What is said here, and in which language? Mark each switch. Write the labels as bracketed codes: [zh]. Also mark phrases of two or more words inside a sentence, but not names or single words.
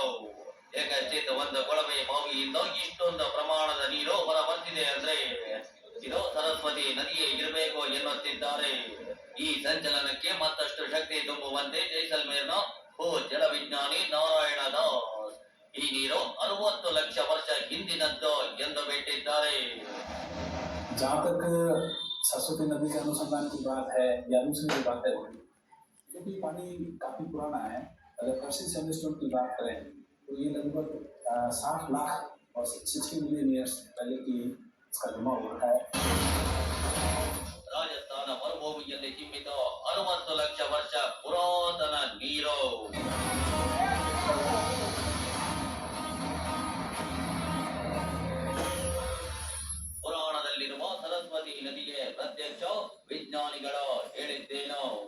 [kn] ಏಕಶ್ಚಿತ್ ಒಂದು ಕೊಳವೆ ಬಾವಿಯಿಂದ ಇಷ್ಟೊಂದು ಪ್ರಮಾಣದ ನೀರು ಹೊರ ಬರ್ತಿದೆ ಅಂದ್ರೆ ಇದು ಸರಸ್ವತಿ ನದಿಯೇ ಇರಬೇಕು ಎನ್ನುತ್ತಿದ್ದಾರೆ. ಈ ಸಂಚಲನಕ್ಕೆ ಮತ್ತಷ್ಟು ಶಕ್ತಿ ತುಂಬುವಂತೆ ಜೈಸಲ್ಮೇರ್ನ ಭೂ ಜಲವಿಜ್ಞಾನಿ ನಾರಾಯಣ ದಾಸ್ ಈ ನೀರು 60 ಲಕ್ಷ ವರ್ಷ ಹಿಂದಿನದ್ದು ಎಂದು ಬಿಟ್ಟಿದ್ದಾರೆ. [hi] जहाँ तक सरस्वती नदी के अनुसंधान की बात है या दूसरी जो बात है, क्योंकि पानी काफी पुराना है. अगर पर्सी सैंडस्टोन की बात करें तो ये लगभग 60 लाख और 60 [en] million years [hi] पहले की इसका जमा हुआ है. [kn] ರಾಜಸ್ಥಾನ ಮರುಭೂಮಿಯಲ್ಲಿ ಚಿಮ್ಮಿದ 60 ಲಕ್ಷ ವರ್ಷ ಪುರಾತನ ನೀರು. ಪುರಾಣದಲ್ಲಿರುವ ಸರಸ್ವತಿ ನದಿಗೆ ಪ್ರತ್ಯಕ್ಷ ವಿಜ್ಞಾನಿಗಳು ಹೇಳಿದ್ದೇನು?